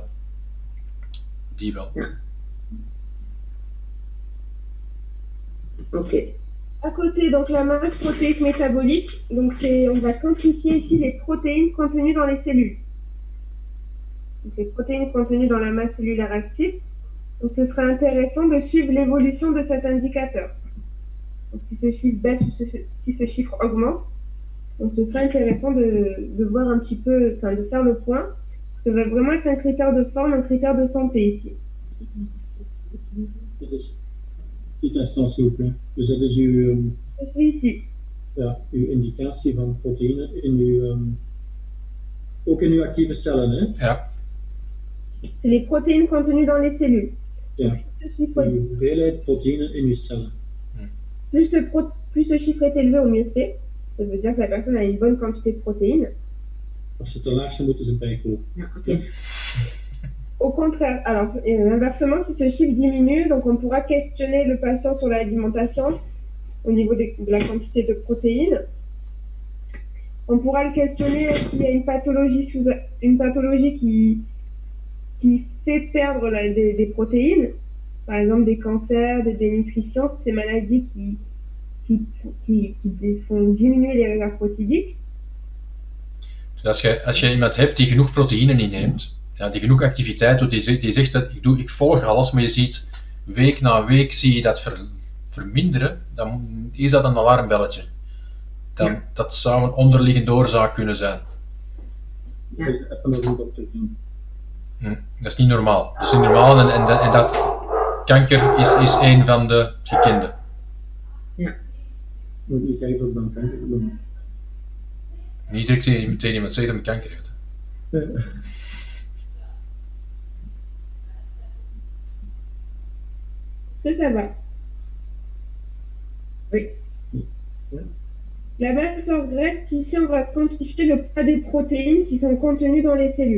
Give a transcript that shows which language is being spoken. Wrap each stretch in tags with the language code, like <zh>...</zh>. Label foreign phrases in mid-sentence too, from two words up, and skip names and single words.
<nl>Die wel. Ok.</nl> <fr>À côté, donc la masse protéique métabolique, donc on va quantifier ici les protéines contenues dans les cellules. Donc les protéines contenues dans la masse cellulaire active. Donc ce serait intéressant de suivre l'évolution de cet indicateur. Donc si ce chiffre baisse ou si ce chiffre augmente, donc ce serait intéressant de voir un petit peu, enfin de faire le point. Ça va vraiment être un critère de forme, un critère de santé ici. Dit instant, s'il vous plaît.</fr> <nl>Dus dat is uw,</nl> <fr>Je suis ici.</fr> <nl>ja, uw indicatie van proteïne in uw, ook in uw actieve cellen, hè? Ja.</nl> <fr>C'est les protéines contenues dans les cellules.</fr> <nl>Ja.</nl> <fr>Donc, si ce</fr> <nl>Uw hoeveelheid proteïne in uw cellen.</nl> <fr>plus ce chiffre est élevé, au mieux c'est. Ça veut dire que la personne a une bonne quantité de protéines.</fr> <nl>Als ze te laag zijn, moeten ze bijkopen. Ja, oké.</nl> <fr>Au contraire, alors inversement, si ce chiffre diminue, donc on pourra questionner le patient sur l'alimentation au niveau de la quantité de protéines. On pourra le questionner est-ce qu'il y a une pathologie qui fait perdre des protéines, par exemple des cancers, des dénutritions, ces maladies qui font diminuer les réserves protidiques.</fr> <nl>Dus als je iemand hebt die genoeg proteïne inneemt, ja, die genoeg activiteit doet, die zegt dat ik volg alles, maar je ziet week na week zie je dat verminderen, dan is dat een alarmbelletje. Dat zou een onderliggende oorzaak kunnen zijn. Ja. Even naar de dokter zien. Dat is niet normaal. Dat is niet normaal en dat kanker is een van de gekende. Ja. Moet niet zeggen dat ze dan kanker hebben. Niet direct meteen iemand zegt dat hij kanker heeft.</nl> <fr>Est-ce que ça va? Oui. La masse en graisse, ici on va quantifier le poids des protéines qui sont contenues dans les cellules.</fr>